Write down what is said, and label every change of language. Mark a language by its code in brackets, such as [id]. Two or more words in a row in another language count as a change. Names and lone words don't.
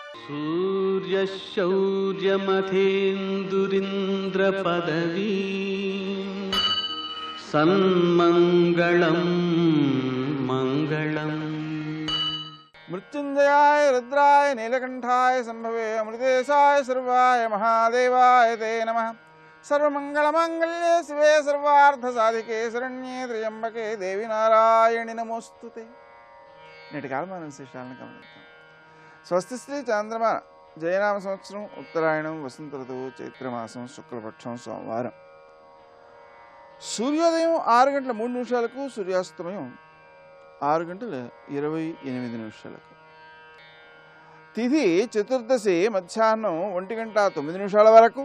[sa] सूर्यशौर्यमथेन्दुरिन्द्रपदवी सन्मङ्गलं मङ्गलम्। मृत्युंजयाय रुद्राय नीलकंठाय संभवे अमृतेशाय सर्वाय महादेवाय ते नमः। सर्वमंगलमांगल्ये शिवे सर्वार्थसाधिके शरण्ये त्र्यंबके देवी नारायणि नमोस्तुते। [te] నేటి కాలమాన విశేషాలను గమనిద్దాం. స్వస్తి శ్రీ చంద్రమాన జయనామ సంవత్సరం ఉత్తరాయణం వసంత ఋతువు చైత్రమాసం శుక్లపక్షం సోమవారం. సూర్యోదయం 6:03 సూర్యాస్తమయం 6:28 తిథి చతుర్దశి మధ్యాహ్నం 1:09 వరకు.